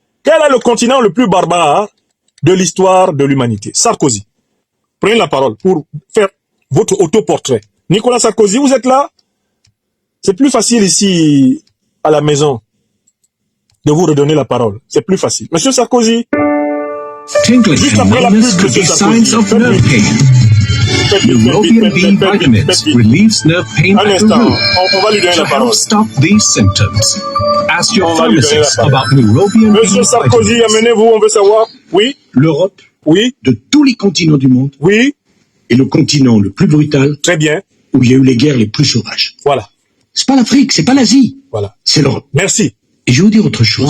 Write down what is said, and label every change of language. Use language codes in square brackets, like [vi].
[fr] Quel est le continent le plus barbare de l'histoire de l'humanité? Sarkozy. Prenez la parole pour faire votre autoportrait. Nicolas Sarkozy, vous êtes là? C'est plus facile ici, à la maison, de vous redonner la parole. C'est plus facile. Monsieur Sarkozy. [en] Tingling numbness could be signs of nerve pain. Neurobian B vitamins relieves nerve pain at the root to help stop these symptoms. Ask your pharmacist about Neurobian B [fr] Monsieur Sarkozy, amenez-vous, on veut savoir. Oui. L'Europe, oui, de tous les continents du monde, oui, est le continent le plus brutal, très bien, où il y a eu les guerres les plus sauvages. Voilà. C'est pas l'Afrique, c'est pas l'Asie. Voilà. C'est l'Europe. Merci. Et je vais vous dire autre chose.